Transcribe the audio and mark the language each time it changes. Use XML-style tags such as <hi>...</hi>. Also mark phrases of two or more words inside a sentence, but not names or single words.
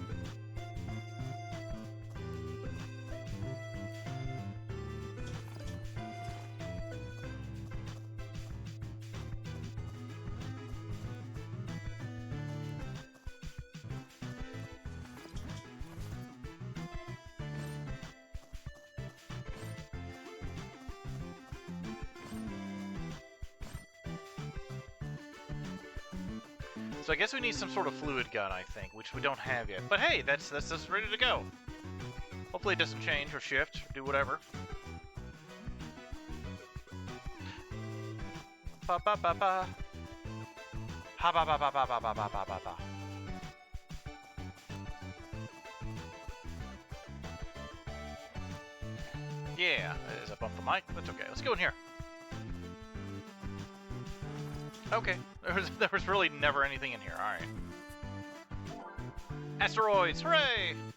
<en>So I guess we need some sort of fluid gun, I think, which we don't have yet. But hey, that's ready to go. Hopefully it doesn't change or shift or do whatever. Ba ba ba ba. Ha ba ba ba ba ba ba ba ba ba. Yeah, as I bump the mic, that's okay. Let's go in here. Okay, there was really never anything in here. All right. Asteroids, hooray!</en>